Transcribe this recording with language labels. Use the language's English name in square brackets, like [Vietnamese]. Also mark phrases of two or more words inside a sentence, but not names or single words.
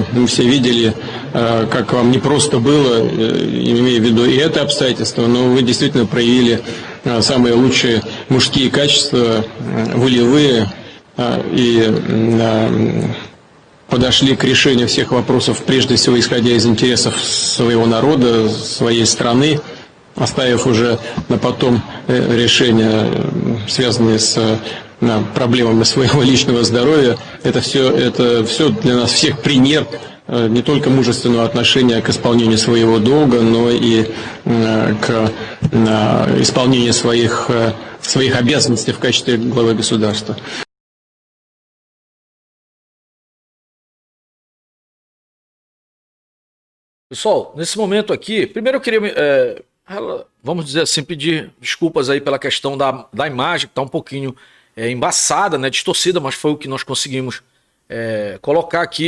[Russian] Мы все видели, как вам непросто было, имея в виду и это обстоятельство, но вы действительно проявили самые лучшие мужские качества, волевые, и подошли к решению всех вопросов, прежде всего исходя из интересов своего народа, своей страны, оставив уже на потом решения, связанные с проблемами своего личного здоровья. Это все для нас всех пример не только мужественного отношения к исполнению своего долга, но и к исполнению своих обязанностей в качестве главы государства. [Portuguese] Pessoal, nesse momento aqui, primeiro eu queria, vamos dizer assim, pedir desculpas aí pela questão da imagem, que está um pouquinho embaçada, né, distorcida, mas foi o que nós conseguimos colocar aqui.